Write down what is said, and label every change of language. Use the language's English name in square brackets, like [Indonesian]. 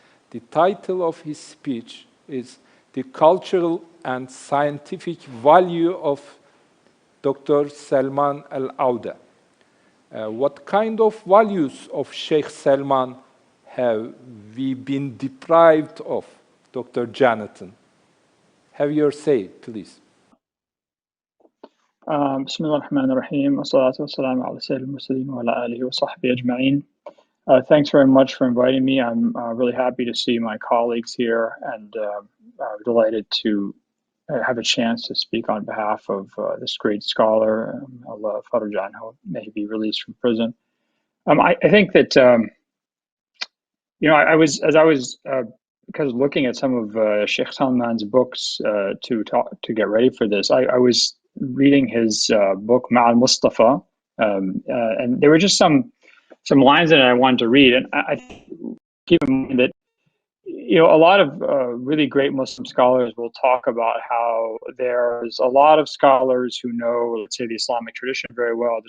[English] The title of his speech is The Cultural and Scientific Value of Dr. Salman Al-Auda. What kind of values of Sheikh Salman have we been deprived of, Dr. Jonathan? Have your say, please. [Arabic] بسم الله الرحمن الرحيم والصلاة والسلام على سيد المرسلين وعلى آله وصحبه أجمعين. [English] Thanks very much for inviting me. I'm really happy to see my colleagues here and delighted to have a chance to speak on behalf of this great scholar, Allah Farajan, who may be released from prison. I think that, I was because looking at some of Sheikh Salman's books to get ready for this, I was reading his book Ma'al Mustafa, and there were just some lines that I wanted to read, and I keep in mind that a lot of really great Muslim scholars will talk about how there's a lot of scholars who know, let's say, the Islamic tradition very well.